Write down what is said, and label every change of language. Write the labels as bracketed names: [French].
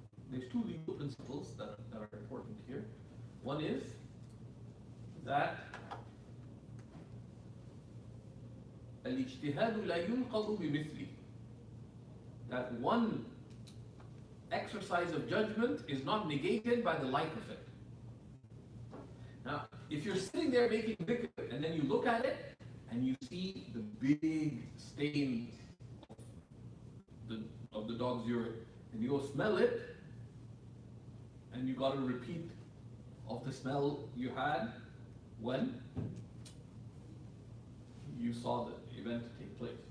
[English] There's two legal principles that are important here. One is that [Arabic] الاجتهاد لا ينقض بمثله. [English] That one exercise of judgment is not negated by the like of it. Now, if you're sitting there making dhikr and then you look at it and you see the big stain of the dog's urine, and you go smell it, and you got to repeat of the smell you had when you saw the event take place.